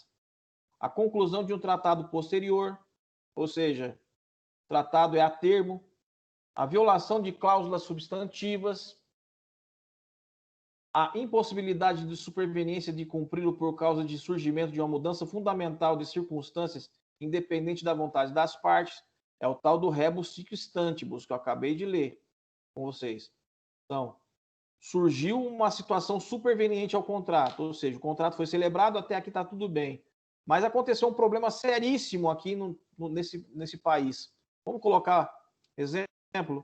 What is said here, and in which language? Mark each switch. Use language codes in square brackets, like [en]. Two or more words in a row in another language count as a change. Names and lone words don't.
[pt] A conclusão de um tratado posterior, ou seja, tratado é a termo, a violação de cláusulas substantivas, a impossibilidade de superveniência de cumpri-lo por causa de surgimento de uma mudança fundamental de circunstâncias independente da vontade das partes, é o tal do [la] rebus sic stantibus, [pt] que eu acabei de ler com vocês. Então, surgiu uma situação superveniente ao contrato, ou seja, o contrato foi celebrado, até aqui está tudo bem. Mas aconteceu um problema seríssimo aqui nesse país. Vamos colocar exemplo.